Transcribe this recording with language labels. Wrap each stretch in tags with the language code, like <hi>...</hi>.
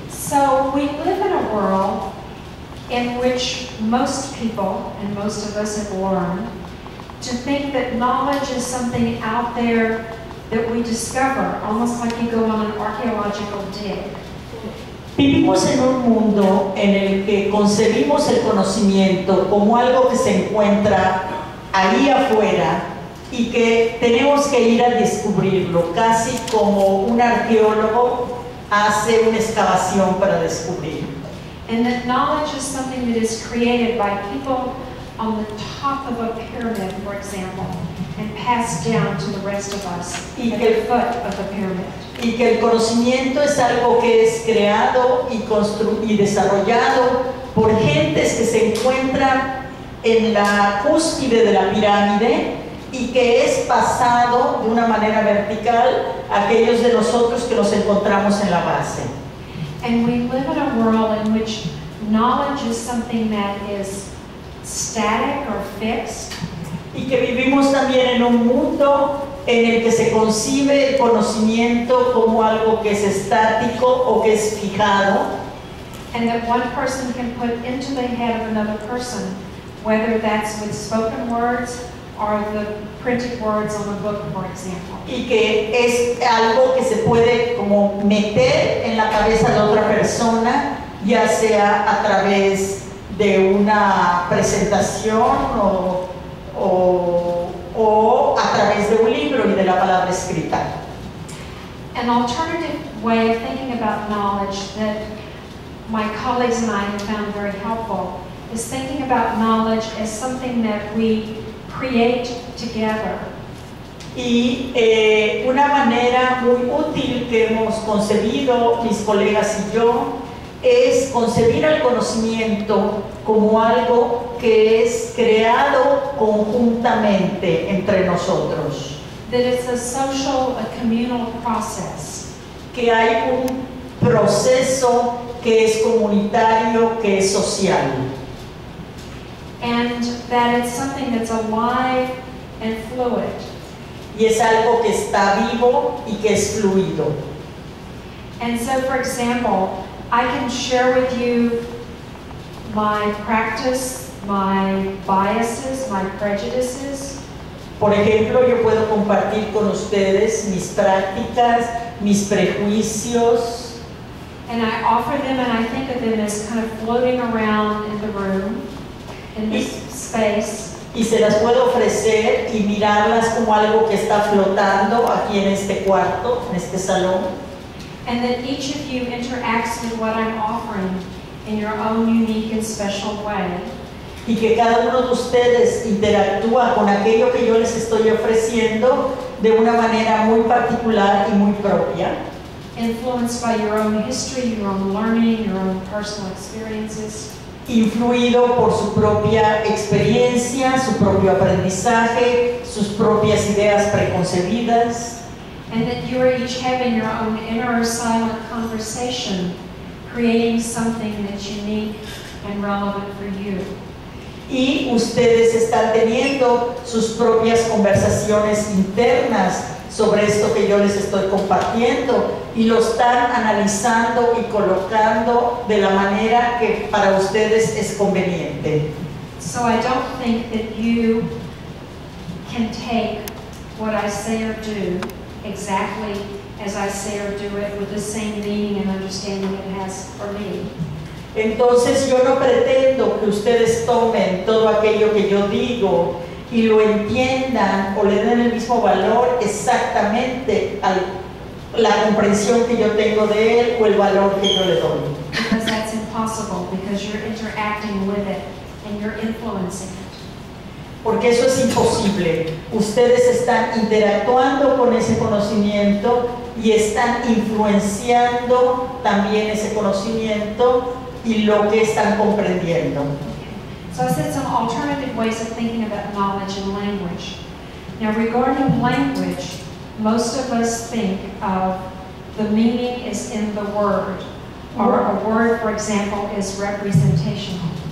<en>So we live in a world in which most people and most of us have learned to think that knowledge is something out there that we discover, almost like you go on an archaeological dig.</en> <es>Vivimos en un mundo en el que concebimos el conocimiento como algo que se encuentra ahí afuera y que tenemos que ir a descubrirlo, casi como un arqueólogo hace una excavación para descubrir.</es> <en>And that knowledge is something that is created by people on the top of a pyramid, for example, and passed down to the rest of us at the foot of the pyramid.</en> <es>Y que el conocimiento es algo que es creado y desarrollado por gentes que se encuentran en la cúspide de la pirámide y que es pasado de una manera vertical a aquellos de nosotros que nos encontramos en la base.</es> <en>And we live in a world in which knowledge is something that is static or fixed.</en> <es>Y que vivimos también en un mundo en el que se concibe el conocimiento como algo que es estático o que es fijado.</es> <en>And that one person can put into the head of another person, whether that's with spoken words or the printed words on a book, for example.</en> <es>Y que es algo que se puede como meter en la cabeza de otra persona, ya sea a través de una presentación o a través de un libro y de la palabra escrita.</es> <en>An alternative way of thinking about knowledge that my colleagues and I have found very helpful is thinking about knowledge as something that we create together.</en> <es>Y una manera muy útil que hemos concebido mis colegas y yo es concebir el conocimiento como algo que es creado conjuntamente abiertamente entre nosotros,</es> <en>that it's a social, a communal process.</en> <es>que hay un proceso que es comunitario, que es social,</es> <en>And that it's something that's alive and fluid.</en> <es>y es algo que está vivo y que es fluido.</es> <en>And so, for example, I can share with you my practice, my biases, my prejudices,</en> <es>Por ejemplo, yo puedo compartir con ustedes mis prácticas, mis prejuicios,</es> <en>and I offer them and I think of them as kind of floating around in the room, in this space.</en> <es>y se las puedo ofrecer y mirarlas como algo que está flotando aquí en este cuarto, en este salón.</es> <en>And that each of you interacts with what I'm offering in your own unique and special way.</en> <es>Y que cada uno de ustedes interactúa con aquello que yo les estoy ofreciendo de una manera muy particular y muy propia,</es> <en>Influenced by your own history, your own learning, your own personal experiences.</en> <es>influido por su propia experiencia, su propio aprendizaje, sus propias ideas preconcebidas,</es> <en>And that you are each having your own inner silent conversation, creating something that's unique and relevant for you.</en> <es>y ustedes están teniendo sus propias conversaciones internas sobre esto que yo les estoy compartiendo y lo están analizando y colocando de la manera que para ustedes es conveniente.</es> <en>So I don't think that you can take what I say or do exactly as I say or do it with the same meaning and understanding it has for me.</en> <es>Entonces yo no pretendo que ustedes tomen todo aquello que yo digo y lo entiendan o le den el mismo valor exactamente a la comprensión que yo tengo de él o el valor que yo le doy.</es> <en>Because that's impossible, because you're interacting with it and you're influencing it.</en> <es>Porque eso es imposible. Ustedes están interactuando con ese conocimiento y están influenciando también ese conocimiento y lo que están comprendiendo.</es> <en>So I said some alternative ways of thinking about knowledge and language. Now regarding language, most of us think of the meaning is in the word, or a word, for example, is representational.</en>